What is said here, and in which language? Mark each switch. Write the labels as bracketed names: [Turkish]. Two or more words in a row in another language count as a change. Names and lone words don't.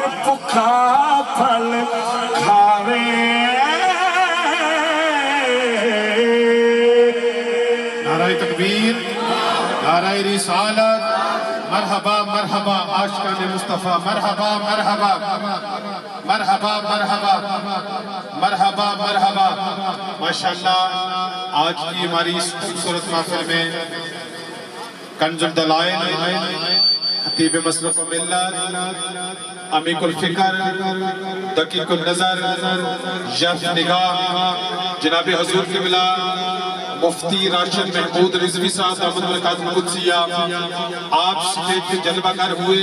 [Punjabi] بھکھا پھل کھاوے. [Urdu] نعرۂ تکبیر، نعرۂ رسالت, [Arabic] مرحبا مرحبا [Urdu] عاشقان مصطفیٰ, [Arabic] مرحبا مرحبا مرحبا مرحبا مرحبا مرحبا. [Urdu] ماشاءاللہ آج کی ہماری اس خوبصورت محفل میں کنز الدلائل، خطیب مسلک و ملت، عمیق الفکر، دقیق النظر، یف نگاہ جناب حضور قبلہ مفتی راشد محمود رضوی صاحب [Arabic] دامت بركاتهم القدسية [Urdu] آپ اسٹیج پہ جلوہ گر ہوئے.